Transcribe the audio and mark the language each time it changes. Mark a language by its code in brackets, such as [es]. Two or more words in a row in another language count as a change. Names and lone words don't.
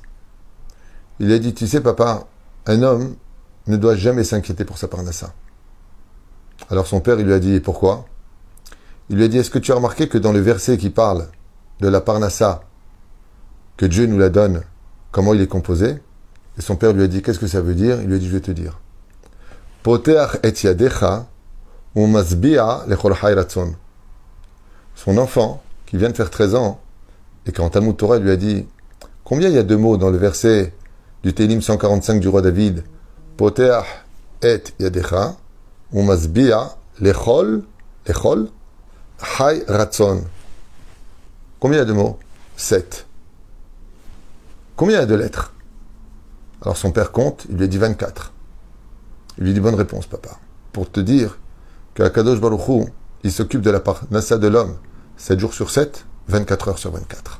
[fr] Il a dit, tu sais papa, un homme ne doit jamais s'inquiéter pour sa parnassa. Alors son père il lui a dit, pourquoi? Il lui a dit, est-ce que tu as remarqué que dans le verset qui parle de la parnassa, que Dieu nous la donne, comment il est composé? Et son père lui a dit, qu'est-ce que ça veut dire? Il lui a dit, je vais te dire. [he] פותח את ידך ומשביע לכל חי רצון. [fr] Son enfant, qui vient de faire 13 ans, et quand Talmud Torah lui a dit, combien il y a de mots dans le verset du Télim 145 du roi David? [he] פותח את ידך ומשביע לכל חי רצון. [fr] Combien il y a de mots? 7. Combien il y a de lettres? Alors son père compte, il lui a dit 24. Il lui dit bonne réponse, papa. Pour te dire qu' [he] הקדוש ברוך הוא, [fr] il s'occupe de la parnassa de l'homme 7 jours sur 7, 24 heures sur 24.